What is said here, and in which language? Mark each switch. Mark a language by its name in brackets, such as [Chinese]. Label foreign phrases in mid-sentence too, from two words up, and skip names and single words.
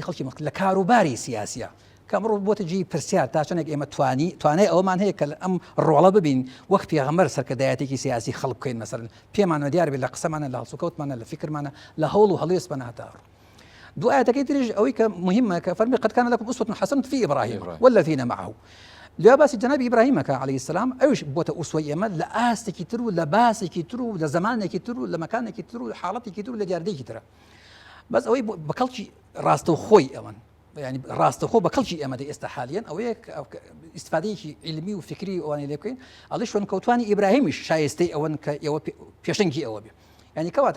[Central Kurdish] خەڵکی لە کاروباری سیاسیە کەمڕۆ بۆتە جی پرسیار تا چەندێک ئێمە توانای ئەومان هەیە کە ئەم ڕۆڵە ببین وەک پێغەمبەر سەرکردایەتێکی سیاسی خەڵق بکەین مەسەرن پێمانە دیار بێت لە قسەمانە لە هەڵسوکەوتمانە لە فکرمانە لە هەوڵ و هەڵێسمانە هەتا دوو ئاەتەکەی تریش ئەوەی کە مهمە کە فەرمی [Arabic] قد كان لكم أسوة حسنة في إبراهيم والذين معه [Central Kurdish] لێ باسی جەنابی ئیبراهیمەکە عەلەیهی السەلام ئەوش بۆتە ئوسوەی ئێمە لە ئاستێکی تر و لە باسێکی تر و لە زەمانێکی تر و لە مەکانێکی تر و لە حاڵەتێکی تر و لە دیاردەیەکی ترە بەس ئەوەی بە کەڵکی ڕاستەوخۆی ئەوەن ینی ڕاستەخۆ بە کەڵکی ئێمە ئێستا حالیان ئەوەیە ئیسفادەیەکی علمی و فکری ئەوانەی لێ بکەین ئەڵێ شوێن کەوتوانی ئیبراهیمیش شایستەی ئەوەن کە ئێوە پێشەنگی ئەوە بێ ینی کەواتە